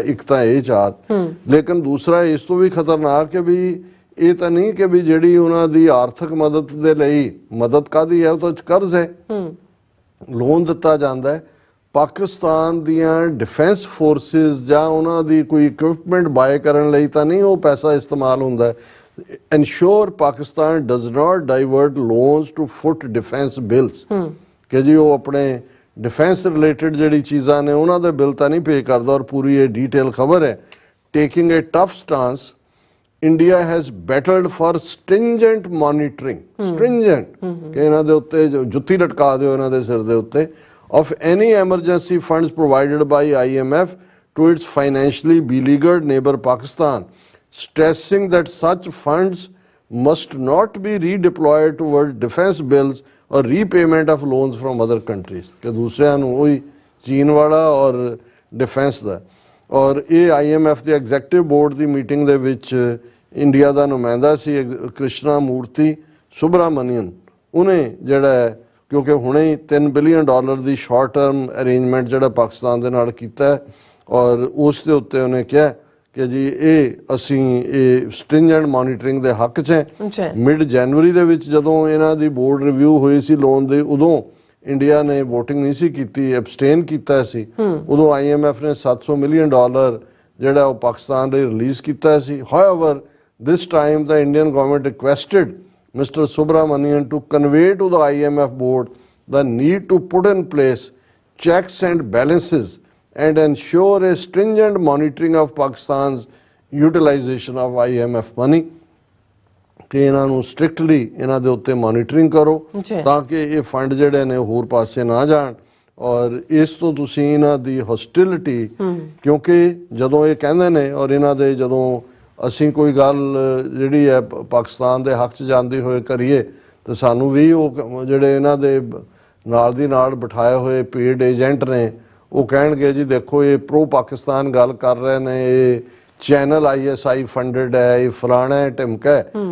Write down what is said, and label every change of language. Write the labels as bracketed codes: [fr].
[pa] ਇੱਕ ਤਾਂ ਇਹ ਚਾਹਤ ਲੇਕਿਨ ਦੂਸਰਾ ਇਸ ਤੋਂ ਵੀ ਖਤਰਨਾਕ ਕਿ ਵੀ ਇਹ ਤਾਂ ਨਹੀਂ ਕਿ ਵੀ ਜਿਹੜੀ ਉਹਨਾਂ ਦੀ ਆਰਥਿਕ ਮਦਦ ਦੇ ਲਈ ਮਦਦ ਕਾਹਦੀ ਹੈ ਉਹ ਤਾਂ ਕਰਜ਼ ਹੈ ਲੋਨ ਦਿੱਤਾ ਜਾਂਦਾ ਹੈ ਪਾਕਿਸਤਾਨ ਦੀਆਂ ਡਿਫੈਂਸ ਫੋਰਸਿਸ ਜਾਂ ਉਹਨਾਂ ਦੀ ਕੋਈ ਇਕਵਿਪਮੈਂਟ ਬਾਏ ਕਰਨ ਲਈ ਤਾਂ ਨਹੀਂ ਉਹ ਪੈਸਾ ਇਸਤੇਮਾਲ ਹੁੰਦਾ। [en] Ensure Pakistan does not divert loans to foot defense bills [pa] ਕਿ ਜੀ ਉਹ ਆਪਣੇ ਡਿਫੈਂਸ ਰਿਲੇਟਡ ਜਿਹੜੀ ਚੀਜ਼ਾਂ ਨੇ ਉਹਨਾਂ ਦੇ ਬਿੱਲ ਤਾਂ ਨਹੀਂ ਪੇ ਕਰਦਾ। ਔਰ ਪੂਰੀ ਇਹ ਡੀਟੇਲ ਖਬਰ ਹੈ [en] taking a tough stance India has battled for stringent monitoring [pa] ਕਿ ਇਹਨਾਂ ਦੇ ਉੱਤੇ [en] ਜੁੱਤੀ ਲਟਕਾ ਦਿਓ ਇਹਨਾਂ ਦੇ ਸਿਰ ਦੇ ਉੱਤੇ of any emergency funds provided by IMF to its financially beleaguered neighbor Pakistan, stressing that such funds must not be redeployed toward defense bills or repayment of loans from other countries [pa] ਕਿ ਦੂਸਰਿਆਂ ਨੂੰ ਉਹੀ ਚੀਨ ਵਾਲਾ ਔਰ defence ਦਾ। ਔਰ ਇਹ IMF ਦੇ ਐਗਜ਼ੈਕਟਿਵ ਬੋਰਡ ਦੀ ਮੀਟਿੰਗ ਦੇ ਵਿੱਚ ਇੰਡੀਆ ਦਾ ਨੁਮਾਇੰਦਾ ਸੀ ਕ੍ਰਿਸ਼ਨਾ ਮੂਰਤੀ ਸੁਬਰਾਮਨੀਅਨ ਉਹਨੇ ਜਿਹੜਾ ਕਿਉਂਕਿ ਹੁਣੇ ਹੀ $3 ਬਿਲੀਅਨ ਦੀ ਸ਼ਾਰਟ ਟਰਮ ਅਰੇਂਜਮੈਂਟ ਜਿਹੜਾ ਪਾਕਿਸਤਾਨ ਦੇ ਨਾਲ ਕੀਤਾ ਔਰ ਉਸ ਦੇ ਉੱਤੇ ਉਹਨੇ ਕਿਹਾ ਕਿ ਜੀ ਇਹ ਅਸੀਂ ਇਹ ਸਟ੍ਰਿੰਜੈਂਟ ਮੋਨੀਟਰਿੰਗ ਦੇ ਹੱਕ 'ਚ ਹੈ। ਮਿਡ ਜਨਵਰੀ ਦੇ ਵਿੱਚ ਜਦੋਂ ਇਹਨਾਂ ਦੀ ਬੋਰਡ ਰਿਵਿਊ ਹੋਈ ਸੀ ਲੋਨ ਦੇ ਉਦੋਂ ਇੰਡੀਆ ਨੇ ਵੋਟਿੰਗ ਨਹੀਂ ਸੀ ਕੀਤੀ ਐਬਸਟੇਨ ਕੀਤਾ ਸੀ। ਉਦੋਂ IMF ਨੇ $700 ਮਿਲੀਅਨ ਜਿਹੜਾ ਉਹ ਪਾਕਿਸਤਾਨ ਲਈ ਰਿਲੀਜ਼ ਕੀਤਾ ਸੀ। [en] However this time the Indian government requested Mr. Subramanian to convey to the IMF board the need to put in place checks and balances and ensure a stringent monitoring of Pakistan's utilization of IMF money [pa] ਕਿ ਇਹਨਾਂ ਨੂੰ strictly ਇਹਨਾਂ ਦੇ ਉੱਤੇ monitoring ਕਰੋ ਤਾਂ ਕਿ ਇਹ ਫੰਡ ਜਿਹੜੇ ਨੇ ਹੋਰ ਪਾਸੇ ਨਾ ਜਾਣ। ਔਰ ਇਸ ਤੋਂ ਤੁਸੀਂ ਇਹਨਾਂ ਦੀ ਹੌਸਟਿਲਿਟੀ ਕਿਉਂਕਿ ਜਦੋਂ ਇਹ ਕਹਿੰਦੇ ਨੇ ਔਰ ਇਹਨਾਂ ਦੇ ਜਦੋਂ ਅਸੀਂ ਕੋਈ ਗੱਲ ਜਿਹੜੀ ਹੈ ਪਾਕਿਸਤਾਨ ਦੇ ਹੱਕ 'ਚ ਜਾਂਦੀ ਹੋਏ ਕਰੀਏ ਤੇ ਸਾਨੂੰ ਵੀ ਉਹ ਜਿਹੜੇ ਇਹਨਾਂ ਦੇ ਨਾਲ ਦੀ ਨਾਲ ਬਿਠਾਏ ਹੋਏ ਪੇਡ ਏਜੰਟ ਨੇ ਉਹ ਕਹਿਣਗੇ ਜੀ ਦੇਖੋ ਇਹ ਪ੍ਰੋ ਪਾਕਿਸਤਾਨ ਗੱਲ ਕਰ ਰਹੇ ਨੇ, ਇਹ ਚੈਨਲ ISI ਫੰਡਡ ਹੈ, ਇਹ ਫਲਾਣਾ ਹੈ, ਢਿਮਕਾ ਹੈ।